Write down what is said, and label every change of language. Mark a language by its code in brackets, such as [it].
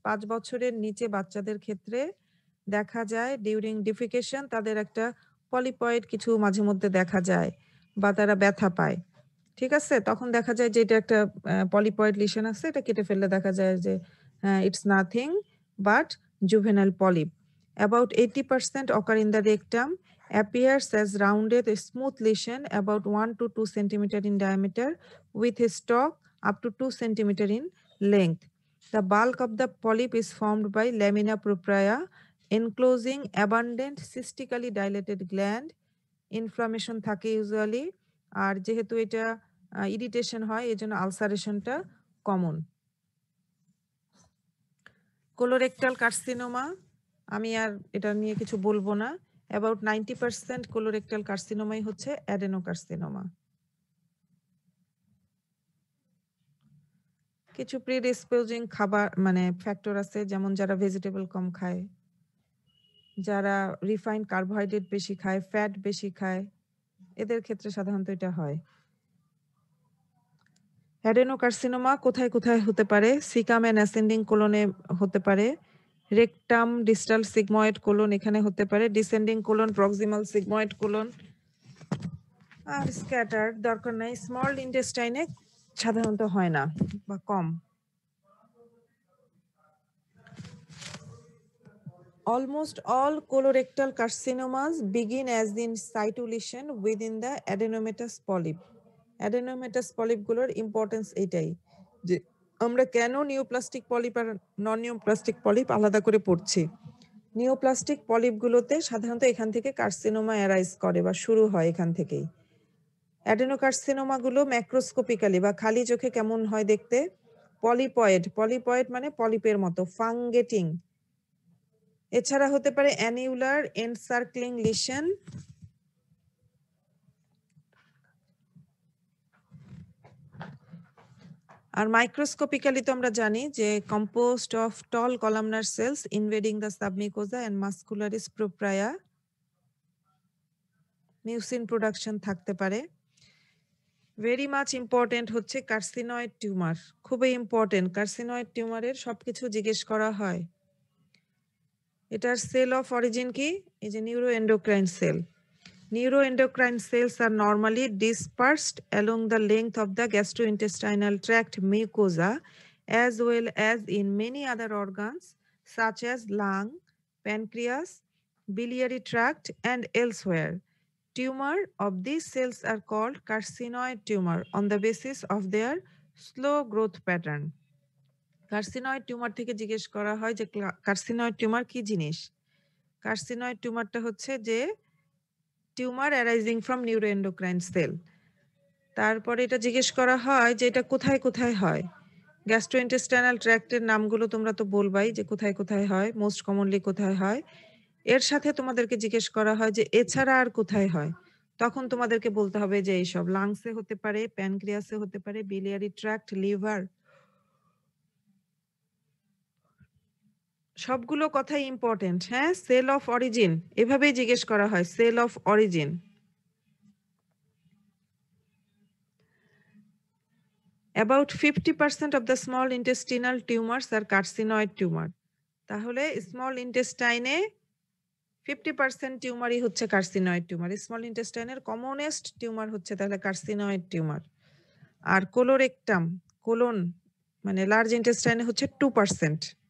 [bn] 5 বছরের নিচে বাচ্চাদের ক্ষেত্রে দেখা যায় ডিউরিং ডিফিকেশন তাদের একটা পলিপয়েড কিছু মাঝে মধ্যে দেখা যায়, বা তারা ব্যথা পায়। ঠিক আছে, তখন দেখা যায় যে এটা একটা পলিপয়েড লিশন আছে, এটা কেটে ফেললে দেখা যায় যে [en] It's nothing but juvenile polyp. About 80% occur in the rectum, appears as rounded smooth lesion about 1 to 2 cm in diameter with a stalk up to 2 cm in length. The bulk of the polyp is formed by lamina propria enclosing abundant cystically dilated gland. [bn] Inflammation থাকে usually, আর যেহেতু এটা irritation হয় এজন্য আলসারেশনটা common. Colorectal carcinoma, আমি আর এটা নিয়ে কিছু বলবো না। অ্যাবাউট 90% কোলোরেক্টাল কার্সিনোমাই হচ্ছে অ্যাডেনোকার্সিনোমা। কিছু প্রিডিসপোজিং খাবার মানে ফ্যাক্টর আছে, যেমন যারা ভেজিটেবল কম খায়, যারা রিফাইন্ড কার্বোহাইড্রেট বেশি খায়, ফ্যাট বেশি খায়, এদের ক্ষেত্রে সাধারণত এটা হয়। অ্যাডেনোকার্সিনোমা কোথায় কোথায় হতে পারে? সিকাম এন্ড অ্যাসেন্ডিং কোলনে হতে পারে, রেকটাম, ডিস্টাল সিগময়েড কোলন এখানে হতে পারে, descending colon, proximal sigmoid colon, আর স্ক্যাটার দরকার নাই। স্মল ইন্টেস্টাইনে সাধারণত হয় না বা কম। [en] Almost all colorectal carcinomas begin as in situ lesion within the adenomatous polyp. Adenomatous polyp [bn] গুলোর ইম্পর্টেন্স এটাই যে আমরা কেন নিওপ্লাস্টিক পলিপ আর নন নিওপ্লাস্টিক পলিপ আলাদা করে পড়ছি? নিওপ্লাস্টিক পলিপগুলোতে সাধারণত এখান থেকে কার্সিনোমা অ্যারাইজ করে বা শুরু হয় এখান থেকেই। অ্যাডেনোকার্সিনোমাগুলো ম্যাক্রোস্কোপিক্যালি বা খালি চোখে কেমন হয় দেখতে? পলিপয়েড। পলিপয়েড মানে পলিপের মতো, ফাঙ্গেটিং। এছাড়া হতে পারে অ্যানিউলার এনসার্কলিং লিশন, আর মাইক্রোস্কোপিক্যালি তো আমরা জানি যে [en] composed of tall columnar cells invading the submucosa and muscularis propria, [bn] mucin production থাকতে পারে। [en] very much important [bn] হচ্ছে কার্সিনয়েড টিউমার, খুবই ইম্পর্টেন্ট। কার্সিনয়েড টিউমারের সবকিছু জিজ্ঞেস করা হয়। এটার সেল অফ অরিজিন কি? এই যে neuroendocrine sell. [en] Neuroendocrine cells are normally dispersed along the length of the gastrointestinal tract mucosa as well as in many other organs such as lung, pancreas, biliary tract and elsewhere. Tumor of these cells are called carcinoid tumor on the basis of their slow growth pattern. [bn] Carcinoid tumour থেকে জিজ্ঞেস করা হয় যে carcinoid tumour কি জিনিস? Carcinoid টিউমারটা হচ্ছে যে [en] Tumour arising from neuroendocrine cell. [bn] তারপরে এটা জিজ্ঞেস করা হয় যে এটা কোথায় কোথায় হয়। গ্যাস্ট্রোইন্টেস্টাইনাল ট্র্যাক্টের নামগুলো তোমরা তো বলবাই যে কোথায় কোথায় হয়, [en] most commonly [bn] কোথায় হয়। এর সাথে তোমাদেরকে জিজ্ঞেস করা হয় যে এছাড়া আর কোথায় হয়। তখন তোমাদেরকে বলতে হবে যে এইসব লাংসে হতে পারে, প্যানক্রিয়াসে হতে পারে, বিলিয়ারি ট্র্যাক্ট, লিভার, সবগুলো কথাই ইম্পর্টেন্ট। হ্যাঁ, সেল অফ অরিজিন এভাবেই জিজ্ঞেস করা হয়, sell of origin. [en] About 50% of the small intestinal tumors are carcinoid tumor. [bn] তাহলে স্মল ইন্টেস্টাইনে 50% টিউমারই হচ্ছে carcinoid tumour. Small ইন্টেস্টাইনের commonest tumour হচ্ছে তাহলে কার্সিনয়েড টিউমার। আর কোলোরেক্টাম, কোলন মানে লার্জ ইন্টেস্টাইনে হচ্ছে 2%।